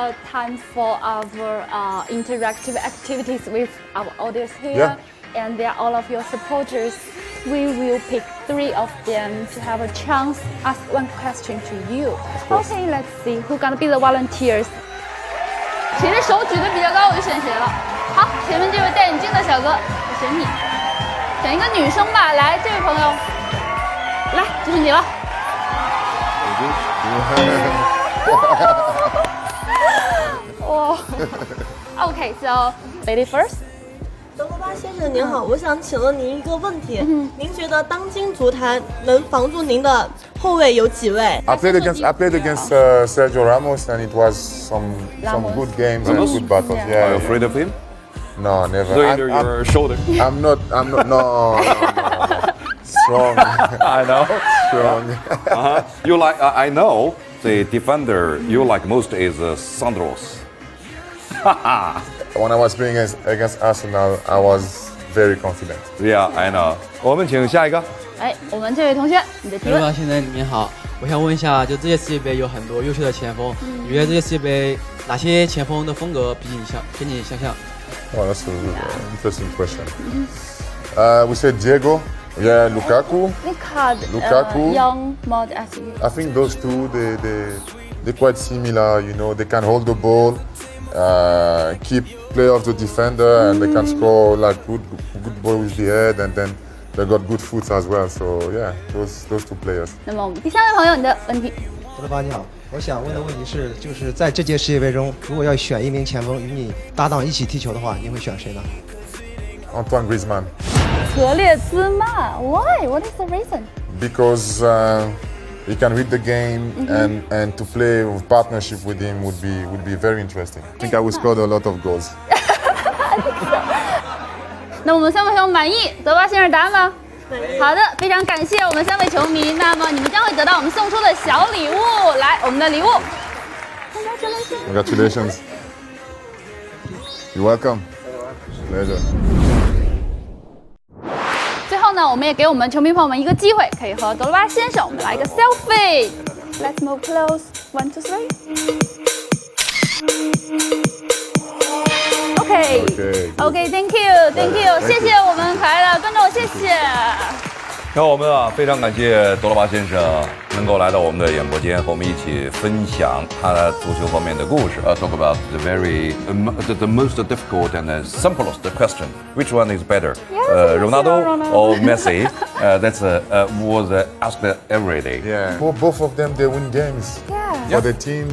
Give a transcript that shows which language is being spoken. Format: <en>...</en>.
<en>Time for our interactive activities with our audience here, Yeah. and they are all of your supporters. We will pick 3 of them to have a chance ask one question to you. Okay, let's see who's gonna be the volunteers.</en> <zh>谁的手举得比较高，我就选谁了。好，前面这位戴眼镜的小哥，我选你，选一个女生吧。来，这位朋友，来，就是你了。</zh> <en>Okay, so lady first.</en> <zh>德罗巴先生您好，我想请问您一个问题，您觉得当今足坛能防住您的后卫有几位</zh> <en>I played against Sergio Ramos, and it was some good games and good battles. Are Yeah. you afraid of him? No, never. So under your shoulder. I'm not. No. Strong. I know. Strong. You like? I know the defender you like most is Sandros. When I was playing against Arsenal, I was very confident. Yeah, I know.</en> <zh>我们请下一个。哎，我们这位同学，你的提问。先生您好，我想问一下，就这届世界杯有很多优秀的前锋，你觉得这届世界杯哪些前锋的风格跟你相像？</zh> <en>Oh, that's a interesting question. We said Diego. Yeah, Lukaku. Lukaku. Young mod as you. I think those two, they're quite similar. You know, they can hold the ball, keep play off the defender, and they can score like good ball with the head, and then they got good foot as well. So yeah, those two players.</en> <zh>那么我们第三位朋友，你的问题。德罗巴你好，我想问的问题是，就是在这届世界杯中，如果要选一名前锋与你搭档一起踢球的话，你会选谁呢？</zh> <en>Antoine Griezmann. 格列兹曼 Why? What is the reason? Because he can read the game, and to play with partnership with him would be very interesting. I think I will score a lot of goals.</en> <zh>那我们三位球迷满意德巴先生答案吗？好的，非常感谢我们3位球迷。那么你们将会得到我们送出的小礼物。来，我们的礼物。</zh> <en>Congratulations. You're welcome. Pleasure.</en> <zh>最后呢，我们也给我们球迷朋友们一个机会，可以和德罗巴先生我们来一个 selfie。</zh> <en>Let's move close. 1, 2, 3. Okay. Okay. Thank you.</en> <zh>谢谢我们可爱的观众，谢谢。那我们非常感谢德罗巴先生能够来到我们的演播间，和我们一起分享他足球方面的故事。</zh> <en>Talk about the most difficult and the simplest question. Which one is better? Ronaldo or Messi? That's was asked every day. Yeah. Both of them, they win games for their teams,</en>